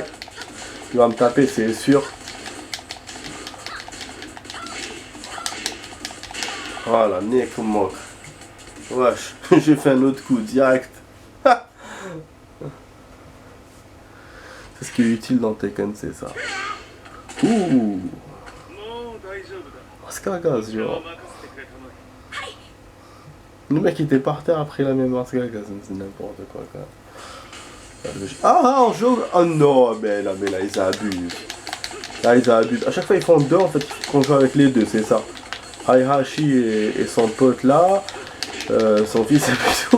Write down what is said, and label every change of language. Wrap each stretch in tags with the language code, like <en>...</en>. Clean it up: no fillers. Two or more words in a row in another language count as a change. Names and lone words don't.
<fr>Il va me taper, c'est sûr. Voilà, nez comme moi. Wesh, j'ai fait un autre coup direct. C'est ce qui est utile dans Tekken, c'est ça. Ouh,</fr> <ja>もう大丈夫だ。</ja> <fr>masque à gaz,</fr> <ja>こちらは</ja> <fr>genre.</fr> <ja>任せてくれたまえ。</ja> <fr>Le mec il était par terre après la même masque à gaz, c'est n'importe quoi quand même. Ah, on joue. Oh non, mais là ils abusent. Là ils abusent. À chaque fois ils font deux en fait, qu'on joue avec les deux, c'est ça. Heihachi et son pote là, son fils c'est plutôt.</fr>